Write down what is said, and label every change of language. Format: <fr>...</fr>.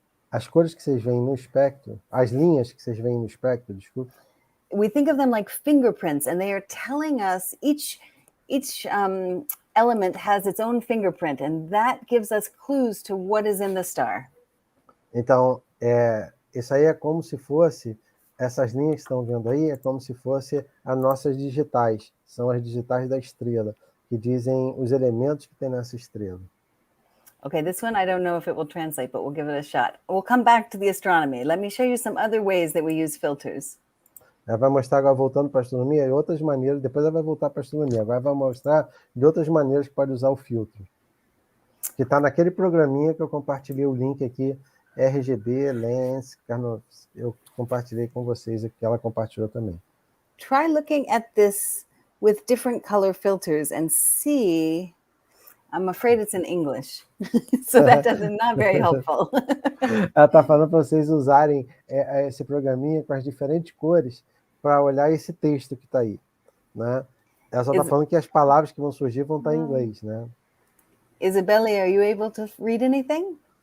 <pt>as cores que vocês veem no espectro, as linhas que vocês veem no espectro, desculpa.</pt> <en>We think of them like fingerprints, and they are telling us each element has its own fingerprint, and that gives us clues to what is in the star.</en> <pt>Então, isso aí é como se fosse, essas linhas que estão vendo aí, é como se fosse as nossas digitais, são as digitais da estrela, que dizem os elementos que tem nessa estrela.</pt> <en>Okay, this one I don't know if it will translate, but we'll give it a shot. We'll come back to the astronomy. Let me show you some other ways that we use filters.</en> <pt>Ela vai mostrar agora, voltando para a astronomia, outras maneiras, depois ela vai voltar para a astronomia, agora vai mostrar de outras maneiras que pode usar o filtro. Que está naquele programinha que eu compartilhei o link aqui, RGB, Lens, eu compartilhei com vocês aqui, que ela compartilhou também.</pt> <en>Try looking at this with different color filters and see. I'm afraid it's in English, so that doesn't not very helpful.</en> <pt>Ela está falando para vocês usarem esse programinha com as diferentes cores para olhar esse texto que está aí, né? Ela só está falando que as palavras que vão surgir vão estar em inglês, né?</pt> <en>Isabelle, are you able to read anything?</en>